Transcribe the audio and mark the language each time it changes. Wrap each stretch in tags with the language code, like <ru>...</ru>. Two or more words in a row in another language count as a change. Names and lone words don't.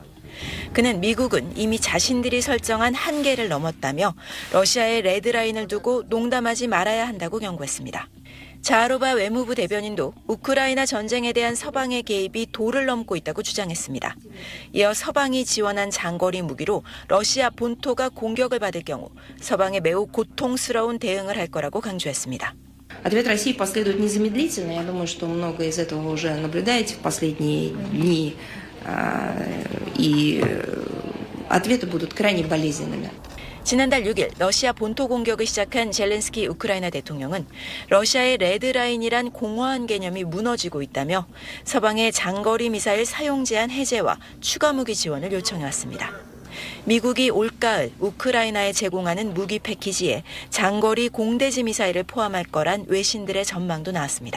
<ko>그는 미국은 이미 자신들이 설정한 한계를 넘었다며 러시아의 레드라인을 두고 농담하지 말아야 한다고 경고했습니다. 자하로바 외무부 대변인도 우크라이나 전쟁에 대한 서방의 개입이 도를 넘고 있다고 주장했습니다. 이어 서방이 지원한 장거리 무기로 러시아 본토가 공격을 받을 경우 서방에 매우 고통스러운 대응을 할 거라고 강조했습니다.</ko> <ru>Ответ России последует незамедлительно. Я думаю, что много из этого уже наблюдаете в последние дни. И ответы будут крайне болезненными.</ru> <ko>지난달 6일 러시아 본토 공격을 시작한 젤렌스키 우크라이나 대통령은 러시아의 레드라인이란 공허한 개념이 무너지고 있다며 서방의 장거리 미사일 사용 제한 해제와 추가 무기 지원을 요청해왔습니다. 미국이 올가을 우크라이나에 제공하는 무기 패키지에 장거리 공대지 미사일을 포함할 거란 외신들의 전망도 나왔습니다.</ko>